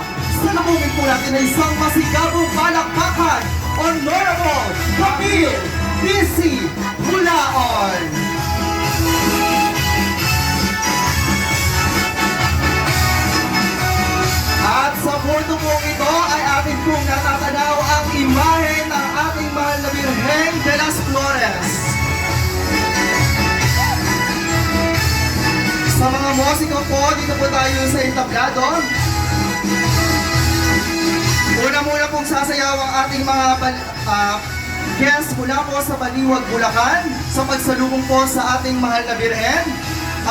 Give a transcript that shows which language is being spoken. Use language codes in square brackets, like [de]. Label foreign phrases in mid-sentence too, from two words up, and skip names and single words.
[tl] Salubungin po natin na isang masigabong palakpakan, Honorable Camille Dizzy Bulaon. At sa porto pong ito ay atin pong natatanaw ang imahe ng ating mahal na Birhen de las Flores. Sa mga musiko po, dito po tayo sa entablado. Una-muna pong sasayaw ang ating mga guests mula po sa Baliwag, Bulacan sa pagsalubong po sa ating mahal na Birhen.